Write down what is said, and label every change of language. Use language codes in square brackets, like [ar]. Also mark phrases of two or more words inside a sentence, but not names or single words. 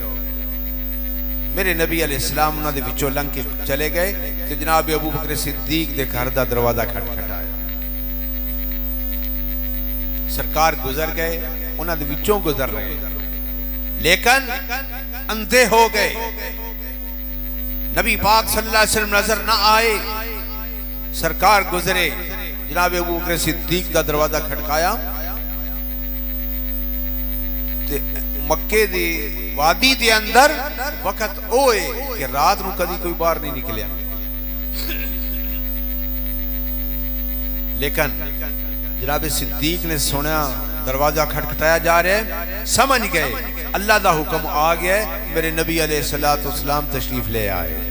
[pa] میرے نبی علیہ السلام اونہاں دے وچوں لنگھ کے چلے گئے تے جناب ابو بکر صدیق دے گھر دا دروازہ کھٹکھٹایا. سرکار گزر گئے، اونہاں دے وچوں گزر رہے، لیکن اندھے ہو گئے. نبی پاک [ar] صلى الله عليه وسلم [pa] نظر نا آئے. سرکار گزرے، جناب ابو بکر صدیق دا دروازہ کھٹکایا تے مکے دی وادی دے اندر وقت اوئے کہ رات نوں کدی کوئی باہر نہیں نکلیا، لیکن جناب صدیق نے سنا دروازہ کھٹکھٹایا جا رہا ہے، سمجھ گئے اللہ دا حکم آ گیا، میرے نبی علیہ السلام تشریف لے آئے.